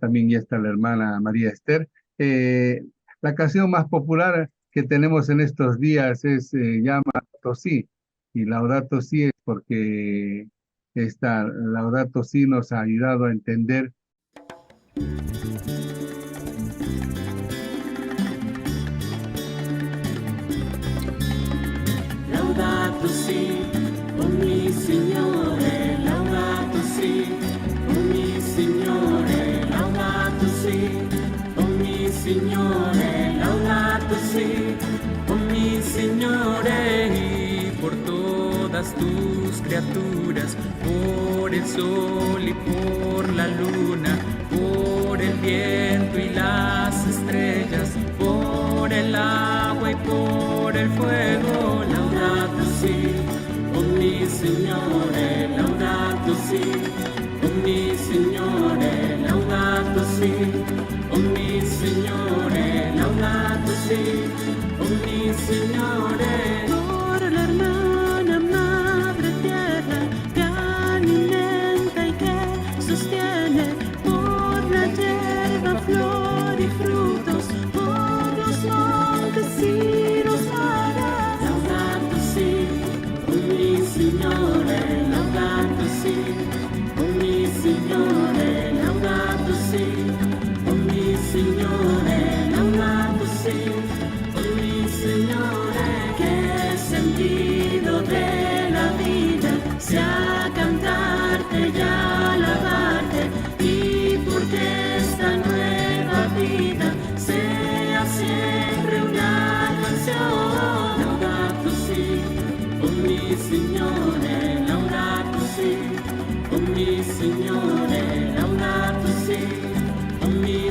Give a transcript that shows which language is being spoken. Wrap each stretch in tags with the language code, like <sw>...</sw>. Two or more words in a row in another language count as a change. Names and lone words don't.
<es>También ya está la hermana María Esther. Eh, la canción más popular que tenemos en estos días es llama Laudato Si. Y Laudato Si es porque esta Laudato Si nos ha ayudado a entender</es> <it>Laudato si, ogni Signore, laudato si, ogni Signore, laudato si, ogni Signore, laudato si, ogni Signore,</it> <es>y por todas tus criaturas, por el sol y por la luna, por el viento y las estrellas, por el agua y por el fuego,</es> <it>laudato si, ogni Signore, laudato si, ogni Signore, laudato si, ogni Signore, laudato si, ogni Signore.</it> <es>Por la hermana madre tierra que alimenta y que sostiene, por la hierba, flor y frutos, por los montes y los mares,</es> <it>laudato si, ogni Signore, laudato si, ogni Signore, laudato si, ogni Signore, laudato si, ogni Signore, che</it> <es>sentido de la vida sea cantarte y alabarte, y porque esta nueva vida sea siempre una canción,</es> <it>laudato si, ogni Signore, laudato si, ogni Signore, laudato si, ogni</it>